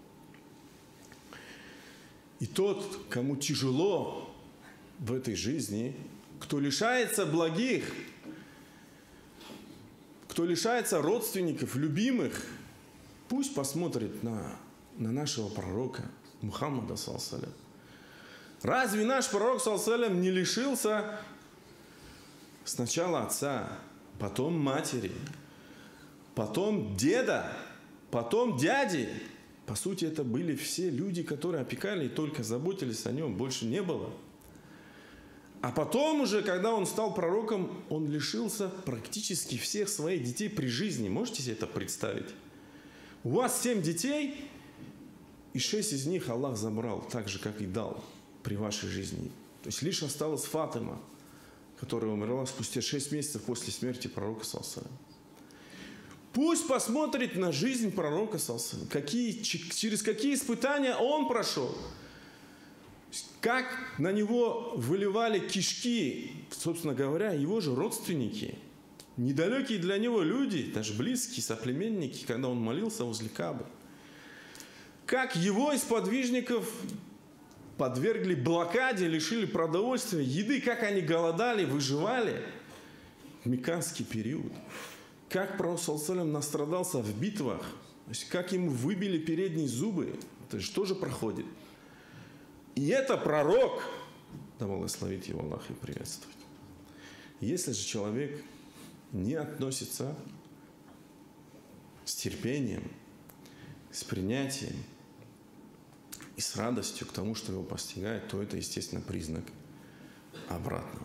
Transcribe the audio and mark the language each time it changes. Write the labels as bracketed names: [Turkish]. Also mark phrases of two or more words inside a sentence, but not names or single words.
[Russian] И тот, кому тяжело в этой жизни, кто лишается благих, кто лишается родственников, любимых, пусть посмотрит на нашего пророка Мухаммада, [Arabic] صلى الله عليه وسلم. [Russian] Разве наш пророк, [Arabic] صلى الله عليه وسلم, [Russian] не лишился сначала отца, потом матери, потом деда, потом дяди? По сути, это были все люди, которые опекали и только заботились о нем, больше не было. А потом уже, когда он стал пророком, он лишился практически всех своих детей при жизни. Можете себе это представить? У вас 7 детей, и 6 из них Аллах забрал, так же, как и дал при вашей жизни. То есть лишь осталась Фатима, которая умерла спустя 6 месяцев после смерти пророка, [Arabic] صلى الله عليه وسلم. [Russian] Пусть посмотрит на жизнь пророка, [Arabic] صلى الله عليه وسلم, [Russian] через какие испытания он прошел. Как на него выливали кишки, собственно говоря, его же родственники, недалекие для него люди, даже близкие, соплеменники, когда он молился возле Каабы. Как его из подвижников подвергли блокаде, лишили продовольствия, еды, как они голодали, выживали в мекканский период. Как пророк, [Arabic] صلى الله عليه وسلم, [Russian] настрадался в битвах, то есть как ему выбили передние зубы, это же тоже проходит. И это пророк, да благословит его Аллах и приветствует. Если же человек не относится с терпением, с принятием и с радостью к тому, что его постигает, то это, естественно, признак обратного.